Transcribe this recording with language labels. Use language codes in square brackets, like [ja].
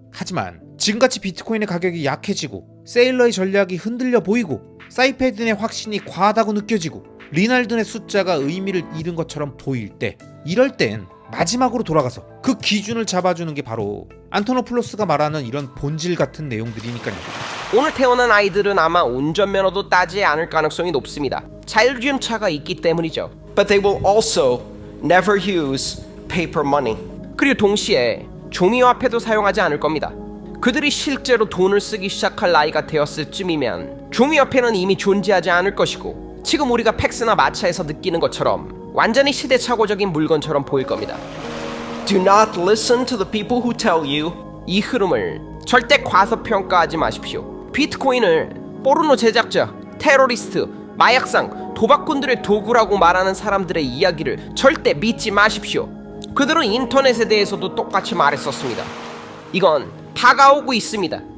[ko] 하지만 지금같이 비트코인의 가격이 약해지고 세일러의 전략이 흔들려 보이고 사이페든의 확신이 과하다고 느껴지고 리날든의 숫자가 의미를 잃은 것처럼 보일 때, 이럴 땐 마지막으로 돌아가서 그 기준을 잡아주는 게 바로 안토노플로스가 말하는 이런 본질 같은 내용들이니까요. 오늘 태어난 아이들은 아마 운전면허도 따지 않을 가능성이 높습니다. 자율주행차가 있기 때문이죠. [en] But they will also never use paper money. [ko] 그리고 동시에 종이화폐도 사용하지 않을 겁니다. 그들이 실제로 돈을 쓰기 시작할 나이가 되었을 쯤이면 종이화폐는 이미 존재하지 않을 것이고 지금 우리가 팩스나 마차에서 느끼는 것처럼 완전히 시대착오적인 물건처럼 보일 겁니다. [en] Do not listen to the people who tell you. [ko] 이 흐름을 절대 과소평가하지 마십시오. 비트코인을 포르노 제작자, 테러리스트, 마약상, 도박꾼들의 도구라고 말하는 사람들의 이야기를 절대 믿지 마십시오. 그들은 인터넷에 대해서도 똑같이 말했었습니다. 이건 다가오고 있습니다.